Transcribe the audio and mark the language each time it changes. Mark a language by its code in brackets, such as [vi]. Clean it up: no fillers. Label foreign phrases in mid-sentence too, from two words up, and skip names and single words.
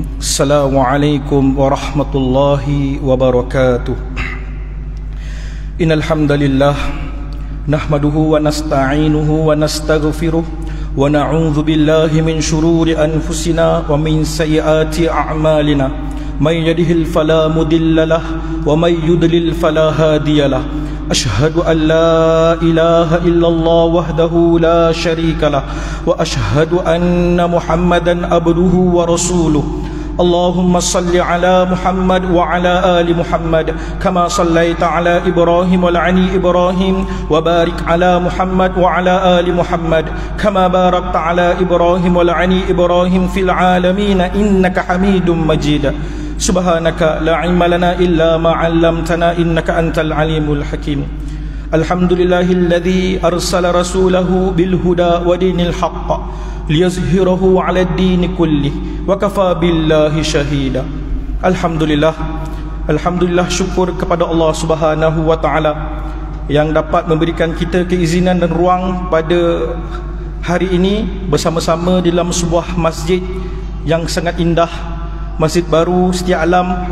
[ar] السلام عليكم ورحمة الله وبركاته. إن الحمد لله نحمده ونستعينه ونستغفره ونعوذ بالله من شرور أنفسنا ومن سيئات أعمالنا. من يهده فلا مضل له ومن يضلل فلا هادي له. أشهد أن لا إله إلا الله وحده لا شريك له وأشهد أن محمدا عبده ورسوله. اللهم صل على محمد وعلى آل محمد كما صليت على إبراهيم وعلى إبراهيم وبارك على محمد وعلى آل محمد كما باركت على إبراهيم وعلى إبراهيم في العالمين إنك حميد مجيد. سبحانك لا علم لنا إلا ما علمتنا إنك أنت العليم الحكيم. الحمد لله الذي أرسل رسوله بالهدى ودين الحق ليظهره على الدين كله وكفى بالله شهيدا. [ms] Alhamdulillah, syukur kepada Allah [ar] سبحانه وتعالى [ms] yang dapat memberikan kita keizinan dan ruang pada hari ini bersama-sama di dalam sebuah masjid yang sangat indah, Masjid Baru Setia Alam.